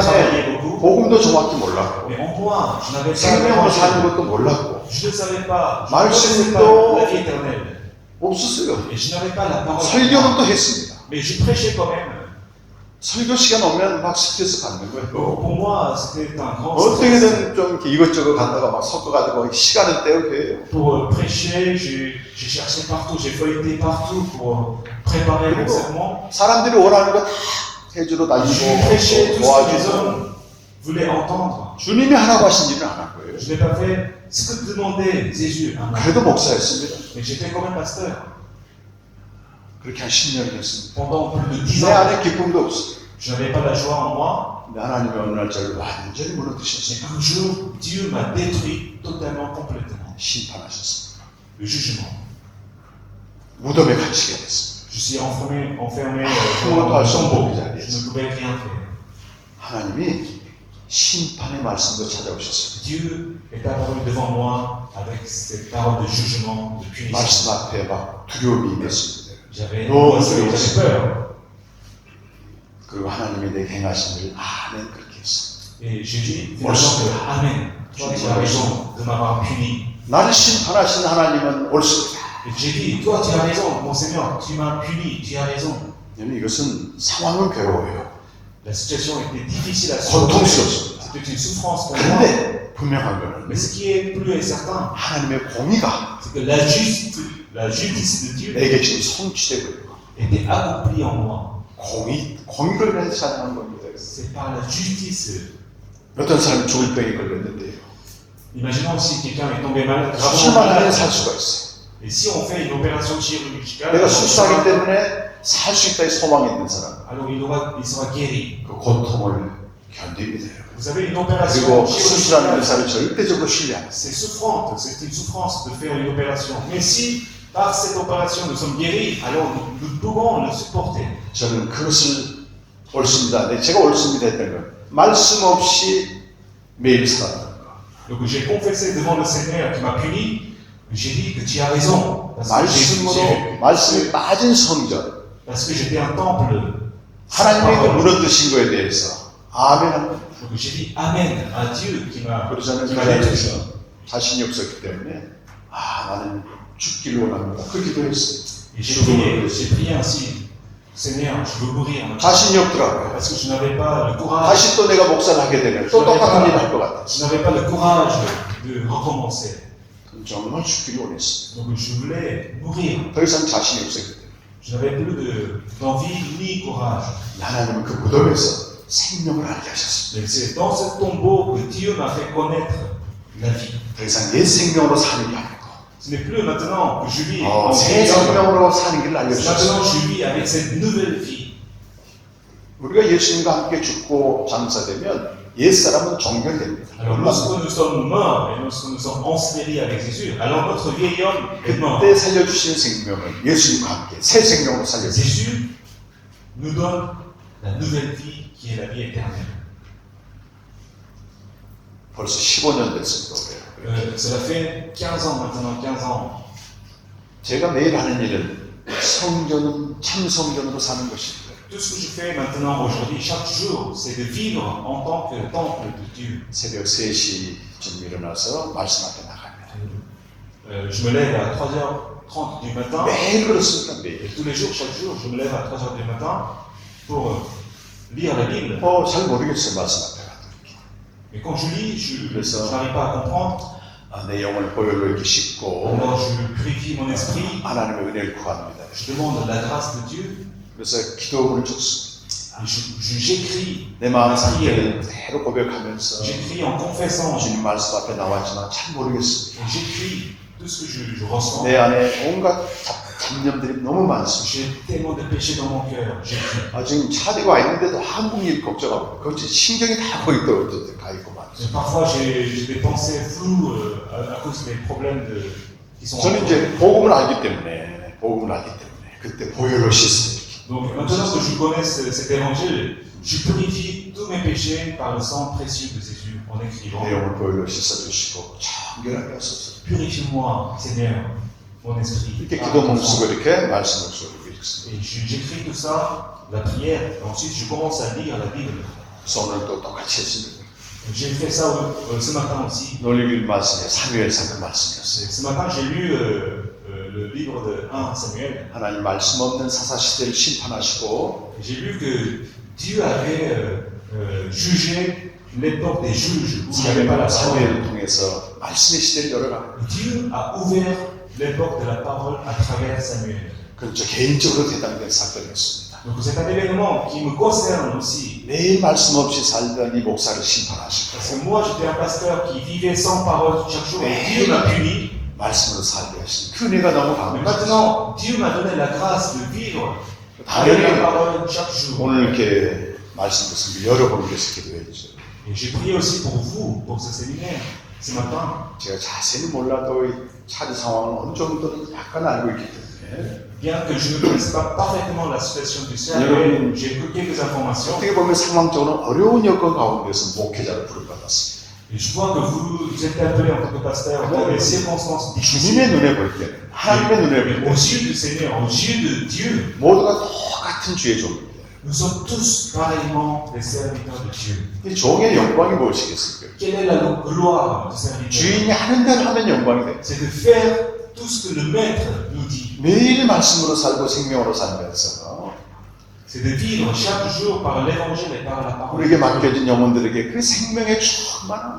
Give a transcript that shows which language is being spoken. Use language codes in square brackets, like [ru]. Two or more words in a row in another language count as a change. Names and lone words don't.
[fr] je travaillais [ko] 안에 [fr] beaucoup. [ko] 복음도 정확히 몰랐고 [fr] Mais en moi, je n'avais pas [ko] 생명으로 사는 [fr] l'évangile. [ko] 것도 몰랐고 [fr] Je ne savais pas, je ne [ko] 말씀도 [fr] connaissais pas la vie éternelle. [ko] 없었어요. [fr] Et je n'avais pas la parole. [ko] 설교는 또 했습니다. [fr] Mais je prêchais quand même. [ko] 설교 시간 오면 막 스트레스 받는 거예요. [fr] Pour moi, c'était un grand stress. [ko] 어떻게든 좀 이렇게 이것저것 갖다가 막 섞어가지고 시간을 때우게 해요. [fr] Pour prêcher, j'ai cherché partout, j'ai feuilleté partout pour préparer mon sermon. [ko] 사람들이 원하는 거 다 해주러 [fr] J'ai prêché [ko] 다니고 [fr] tout ce que les [ko] 도와주고 [fr] hommes voulaient entendre. [ko] 주님이 하라고 하신 일은 안 한 거예요. [fr] Je n'ai pas fait ce que demandait Jésus à moi. [ko] 그래도 목사였습니다. [fr] Mais j'étais quand même pasteur. [ko] 그렇게 한 10년을 했습니다. [fr] Pendant plus de 10 [ko] 내 [fr] ans, [ko] 안에 기쁨도 없어요. [fr] je n'avais pas la joie en moi. [ko] 근데 하나님이 어느 날 저를 완전히 무너뜨셨어요. [fr] Mais un jour, Dieu m'a détruit totalement, complètement. [ko] 심판하셨습니다. [fr] Le jugement. [ko] 무덤에 갇히게 됐습니다. [fr] Je suis enfermé [ko] 아무것도 [fr] dans [ko] 할 [fr] le [ko] 수 없는 [fr] tombeau. [ko] 그 [fr] Je [ko] 자리에서 [fr] ne pouvais rien faire. [ko] 하나님이 심판의 말씀도 찾아오셨어요. [fr] Dieu est apparu devant moi avec cette parole de jugement, de punition. [ko] 말씀 앞에 막 두려움이 있었습니다. [fr] J'avais Non, j'avais peur. [ko] 그리고 하나님이 내게 행하신 일 아멘 그렇게 했어요. [fr] Et j'ai dit, Merci. Amen. Toi, tu as raison de m'avoir puni. [ko] 나를 심판하신 하나님은 옳습니다. [fr] Et j'ai dit, toi, tu as raison, mon Seigneur, tu m'as puni, tu as raison. [ko] 왜냐면 이것은 상황은 괴로워요. [fr] La situation était difficile à [ko] 고통스럽습니다. [fr] C'était une souffrance pour moi. [ko] 그런데 분명한 거는 [fr] Mais ce qui est plus certain, [ko] 하나님의 공의가 [fr] c'est que la justice de Dieu [ko] 내게 지금 성취되고 있고 [fr] était accomplie en moi. [ko] 공의를 위해서 찬양한 겁니다. [fr] C'est par la justice. [ko] 어떤 사람이 죽을 병에 걸렸는데요. [fr] Imaginons si quelqu'un est tombé malade, gravement [ko] 수술만 하면 [fr] malade. [ko] 살 수가 있어요. [fr] Et si on fait une opération chirurgicale, [ko] 내가 수술하기 때문에 살 수 있다의 소망이 있는 사람 [fr] alors il sera guéri. [ko] 그 고통을 견딥니다. 여러분. [fr] Vous savez, une opération [ko] 그리고 수술하는 [fr] chirurgicale, [ko] 의사를 절대적으로 신뢰합니다. [fr] c'est souffrante, c'est une souffrance de faire une opération. Mais si par cette opération nous sommes guéris, alors nous pouvons le supporter. [ko] 저는 그것을 옳습니다. 제가 옳습니다 했던 건 말씀 없이 매일 살아가는 거. [fr] Donc j'ai confessé devant le Seigneur qui m'a puni J'ai dit que tu as raison. [ko] 말씀으로 말씀이 빠진 성전, [fr] Parce que j'étais un temple. [ko] 하나님의 그 무너뜨신 거에 대해서 아멘 합니다. [fr] Donc j'ai dit Amen à Dieu qui m'a [ko] 그래서 저는 그 [fr] détruit. [ko] 자리에서 자신이 없었기 때문에 나는 죽기를 원합니다. 그 기도했어요. [fr] Et j'ai prié ainsi. Seigneur, je veux mourir. [ko] 자신이 없더라고요. [fr] Parce que je n'avais pas le courage. [ko] 다시 또 내가 목사를 하게 되면 또 똑같은 일을 할 것 같아요. [fr] Je n'avais pas le courage de recommencer. [ko] 정말 죽기를 원했어요. [fr] Donc je voulais mourir. [ko] 더 이상 자신이 없었기 때문에. [fr] Je n'avais plus d'envie ni courage. [ko] 하나님은 그 무덤에서 생명을 알게 하셨습니다. [fr] Mais c'est dans ce tombeau que Dieu m'a fait connaître la vie. [ko] 더 이상 옛 생명으로 사는 게 아니고 [fr] Ce n'est plus maintenant que je vis en [ko] 새 [fr] vie. [ko] 생명으로 사는 길을 [fr] Maintenant [ko] 알려주셨어요. [fr] je vis avec cette nouvelle vie. [ko] 우리가 예수님과 함께 죽고 장사되면 옛사람은 종결됩니다. [fr] Alors lorsque nous sommes morts et lorsque nous sommes enseveli avec Jésus, alors notre vieil homme est mort. [ko] 그때 살려주시는 생명은 예수님과 함께 새 생명으로 살려주셨어요. [fr] Jésus nous donne la nouvelle vie qui est la vie éternelle. [ko] 벌써 15년 됐습니다. [fr] Cela fait 15 ans maintenant, 15 ans. [ko] 제가 매일 하는 일은 성전은 참 성전으로 사는 것입니다. [fr] Tout ce que je fais maintenant, aujourd'hui, chaque jour, c'est de vivre en tant que temple de Dieu. [ko] 새벽 3시쯤 일어나서 말씀 앞에 나갑니다. [fr] Je me lève à 3h30 du matin. [ko] 매일 그렇습니다. 매일. [fr] Et tous les jours, chaque jour, je me lève à 3h du matin pour lire la Bible. [ko] 잘 모르겠어요. 말씀 앞에 가도. [fr] Et quand je lis, je [ko] 그래서 [fr] n'arrive pas à comprendre. [ko] 내 영을 보혈로 이렇게 씻고 [fr] Alors je purifie mon esprit. [ko] 하나님의 은혜를 구합니다. [fr] Je demande la grâce de Dieu. [ko] 그래서 기도문을 적습니다. [fr] J'écris [ko] 내 마음 상태를 그대로 고백하면서 [fr] J'écris en confessant. [ko] 주님 말씀 앞에 나왔지만 잘 모르겠습니다. [fr] J'écris tout ce que je ressens. [ko] 내 안에 온갖 잡념들이 너무 많습니다. [fr] J'ai tellement de péchés dans mon cœur. J'écris. [ko] 지금 차대가 와 있는데도 한국 일 걱정하고 그렇지 신경이 다 거기 떨어져 가 있고 많습니다. [fr] Parfois j'ai des pensées floues à cause des problèmes qui sont. [ko] 저는 이제 복음을 알기 때문에 그때 보혈로 씻어요. [fr] Donc maintenant que je connais cet évangile, je purifie tous mes péchés par le sang précieux de Jésus en écrivant. [ko] 내 영을 보혈로 씻어주시고 정결하게 하소서. [fr] Purifie-moi, Seigneur, mon esprit. [ko] 이렇게 기도문 쓰고 이렇게 말씀을 쓰고 읽습니다. [fr] Et j'écris tout ça, la prière. Ensuite, je commence à lire la Bible. [ko] 오늘 또 똑같이 했습니다. [fr] J'ai fait ça ce matin aussi. [ko] 놀리길 말씀에 사무엘상 그 말씀이었어요. [fr] Ce matin, j'ai lu le livre de 1 Samuel. [ko] 하나님 말씀 없는 사사 시대를 심판하시고 [fr] J'ai lu que Dieu avait jugé l'époque des juges où il n'y avait pas la parole. [ko] 사무엘을 통해서 말씀의 시대를 열어라. [fr] Dieu a ouvert l'époque de la parole à travers Samuel. [ko] 그건 저 개인적으로 대당된 사건이었습니다. [fr] Donc c'est un événement qui me concerne aussi. [ko] 매일 말씀 없이 살던 이 목사를 심판하시고 [fr] Parce que moi, j'étais un pasteur qui vivait sans parole chaque jour. Et Dieu m'a puni. [ko] 말씀으로 살게 하신 그 은혜가 너무 [fr] Mais [ko] 감사합니다. [fr] maintenant, Dieu m'a donné la grâce de vivre avec la parole chaque jour. [ko] 오늘 이렇게 말씀 듣습니다. 여러분께서 기도해 주세요. [fr] Et j'ai prié aussi pour vous, pour ce séminaire, ce matin. [ko] 제가 자세히 몰라도 이 차지 상황을 어느 정도는 약간 알고 있기 때문에 [fr] Bien que je ne connaisse pas parfaitement la situation du Seigneur, j'ai eu quelques informations. [ko] 어떻게 보면 상황적으로 어려운 여건 가운데서 목회자를 부름받았습니다. [fr] Et je vois que vous êtes appelé en tant que pasteur dans des circonstances difficiles. [ko] 주님의 눈에 볼 때는 하나님의 눈에 볼 [fr] Aux [ko] 때는 [fr] yeux du Seigneur, aux yeux de Dieu, [ko] 모두가 똑같은 주의 종입니다. [fr] nous sommes tous pareillement des serviteurs de Dieu. [ko] 이 종의 영광이 무엇이겠습니까? [fr] Quelle est la gloire du serviteur? [ko] 주인이 하는 대로 하면 영광이 됩니다. [fr] C'est de faire tout ce que le maître nous dit. [ko] 매일 말씀으로 살고 생명으로 살면서 [fr] C'est de vivre chaque jour par l'évangile et par la parole. [ko] 우리에게 맡겨진 영혼들에게 그 생명의 충만함,